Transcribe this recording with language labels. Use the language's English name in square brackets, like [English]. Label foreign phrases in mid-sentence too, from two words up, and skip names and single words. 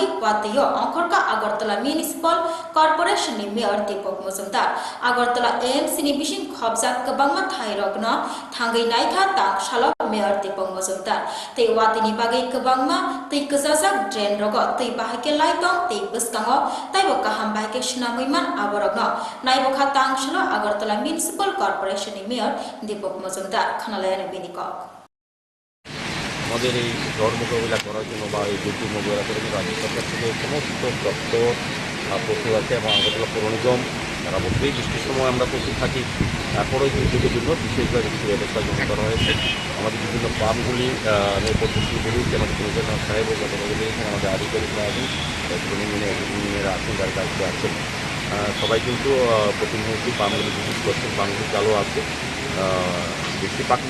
[Kok Borok] wate yo angkorka Agartala Municipal Corporation ni mayor Deepak Mojumdar Agartala AMC ni bising khobjak kabangma thairokno thangai naikha tang shala mayor Deepak Mojumdar te wate ni bagai kabangma tei kajajak drain rogo tei bahake laitong tei buskango taibo kaham bahake shnamuiman aborogno naibokha tang shala Agartala Municipal Corporation Mayor Deepak Mojumdar Khanalayana Binikok [Bangla] আমাদের এই ঝড় মোকাবিলা করার জন্য বা এই দুর্যোগ মোকাবিলা করার জন্য রাজ্য সরকার থেকে সমস্ত দপ্তর প্রস্তুত আছে এবং আগরতলা পৌর নিগম তারা বলতেই বৃষ্টির সময় আমরা প্রস্তুত থাকি তারপরেও দুর্যোগের জন্য বিশেষভাবে কিছু ব্যবস্থা গ্রহণ করা হয়েছে আমাদের বিভিন্ন পাম্পগুলি পদ্ধতিগুলি আমাদের প্রয়োজন সাহেব এখানে আমাদের আধিকারিকরা আছেন ইঞ্জিনিয়াররা আছেন যার কাজে আছেন সবাই কিন্তু প্রতিনিয়ত পাম্পগুলি বিশেষ করছেন পাম্পগুলি চালু আছে বেশি প্রাকৃতিক